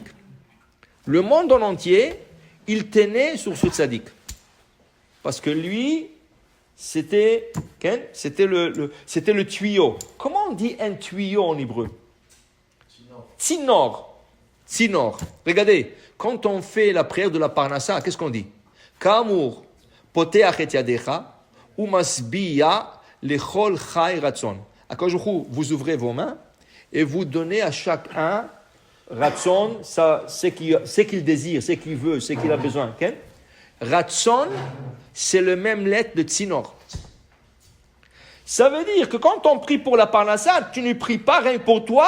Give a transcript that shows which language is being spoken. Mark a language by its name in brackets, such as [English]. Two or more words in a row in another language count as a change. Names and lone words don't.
[French] Le monde en entier, il tenait sur ce tzaddik. Parce que lui, c'était le tuyau. Comment on dit un tuyau en hébreu? Tsinor. Regardez, quand on fait la prière de la Parnassa, qu'est-ce qu'on dit? [Hebrew] כאמור פותח את ידך ומשביע לכל חי רצון. [French] Akadosh Baruch Hu, vous ouvrez vos mains et vous donnez à chacun ratson, ce qu'il désire, ce qu'il veut, ce qu'il a besoin. Okay? Ratson, c'est le même lettre de tsinor. Ça veut dire que quand on prie pour la Parnassa, tu ne pries pas rien que pour toi.